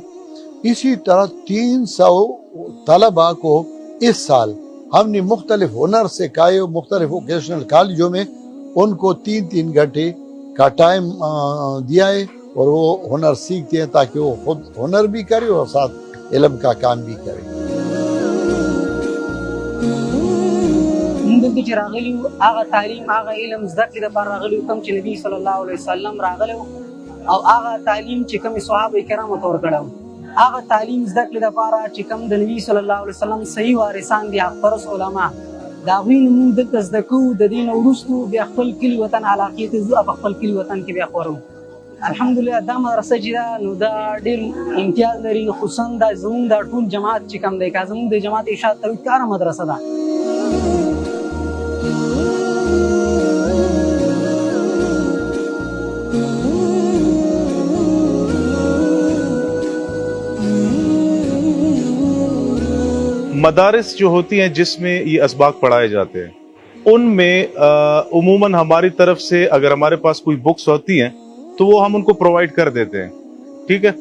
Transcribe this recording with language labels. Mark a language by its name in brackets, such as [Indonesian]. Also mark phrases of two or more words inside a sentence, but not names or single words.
[Urdu] اسی طرح 300 طلباء کو اس سال ہم نے مختلف ہنر سکھائے، مختلف ووکیشنل کالجوں میں ان کو 3 گھنٹے کا ٹائم دیا ہے، اور وہ ہنر سیکھتے ہیں تاکہ وہ خود ہنر بھی کرے اور ساتھ علم کا کام بھی کرے۔ [Pashto] موږ چې راغلي وو هغه تعلیم، هغه علم زده کړې دپاره راغلي وو کوم چې نبي [Arabic] صلی الله علیه وسلم [Pashto] راغلی وو، او هغه تعلیم چې کوم صحابه کرامو ته ورکړی وو، هغه تعلیم زده کړې دپاره چې کوم د نبي [Arabic] صلی الله علیه وسلم [Pashto] صحیح وارثان دي، حقپرست علما، د هغوی نه موږ دلته زده کوو. د دې نه وروستو بیا خپل کلي وطن علاقې ته ځو او په خپل کلي وطن کې بیا خورو. الحمدلله دا مدرسه چې ده نو دا ډېر امتیاز لري، خصوصا دا زموږ دا ټول جماعت چې کوم دی، که زموږ د جماعت ارشاد توحید کاره مدرسه ده. [Urdu] مدارس جو ہوتی ہیں جس میں یہ اسباق پڑھائے جاتے ہیں، ان میں عموماً ہماری طرف سے اگر ہمارے پاس کوئی بکس ہوتی ہیں تو وہ ہم ان کو پرووائڈ کر دیتے ہیں، ٹھیک ہے۔